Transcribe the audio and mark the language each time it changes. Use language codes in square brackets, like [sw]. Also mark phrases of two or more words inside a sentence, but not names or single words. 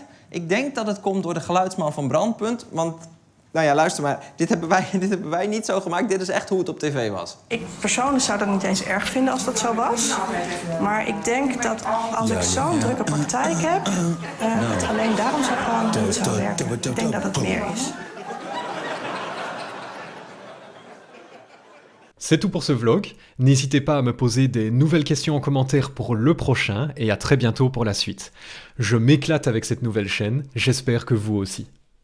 [nl] Ik denk dat het komt door de geluidsman van Brandpunt, want, nou ja, luister maar, dit hebben wij niet zo gemaakt. Dit is echt hoe het op tv was. Ik persoonlijk zou dat niet eens erg vinden als dat zo was. Maar ik denk dat als ik zo'n drukke praktijk heb, het alleen daarom zou gewoon niet zou werken. Ik denk dat het meer is. [fr] C'est tout pour ce vlog, n'hésitez pas à me poser des nouvelles questions en commentaire pour le prochain et à très bientôt pour la suite. Je m'éclate avec cette nouvelle chaîne, j'espère que vous aussi.